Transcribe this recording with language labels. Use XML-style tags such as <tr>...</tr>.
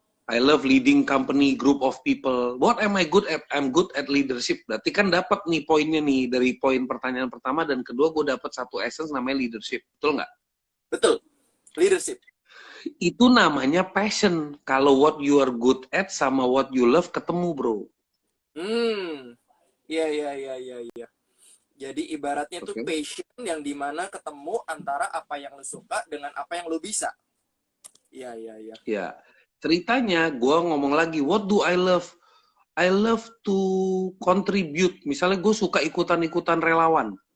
<en>I love leading company, group of people. What am I good at? I'm good at leadership.</en> <id>Berarti kan dapat nih poinnya nih dari poin pertanyaan pertama dan kedua gue dapat satu essence namanya leadership. Betul nggak? Betul. Leadership. Itu namanya passion. Kalau</id> <en>what you are good at sama what you love</en> <id>ketemu, bro. Iya. Jadi ibaratnya tuh passion yang dimana ketemu antara apa yang lu suka dengan apa yang lu bisa. Iya. Ya. Ceritanya, gue ngomong lagi,</id> <en>what do I love? I love to contribute.</en> <id>Misalnya gue suka ikutan-ikutan relawan.</id>